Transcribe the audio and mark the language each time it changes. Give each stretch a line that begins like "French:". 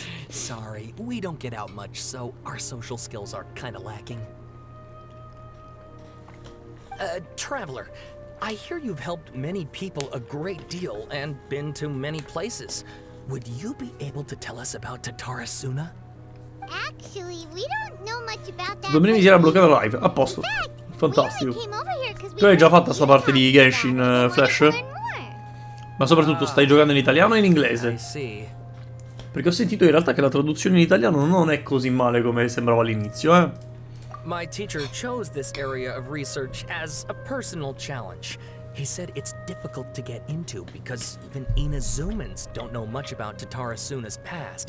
English: Sorry, we don't get out much, so our social skills are kinda lacking. Traveler, I hear you've helped many people a great deal and been to many places. Would you be able to tell us about Tatara Suna? Actually, we don't know much about that.
Italian: Domenica si era bloccata la live, a posto. Fantastico. Tu hai già fatta sta parte di Genshin, Flash? Ma soprattutto stai giocando in italiano o in inglese? Perché ho sentito in realtà che la traduzione in italiano non è così male come sembrava all'inizio, eh.
English: My teacher chose this area of research as a personal challenge. He said it's difficult to get into because even Inazumans don't know much about Tatara Suna's past.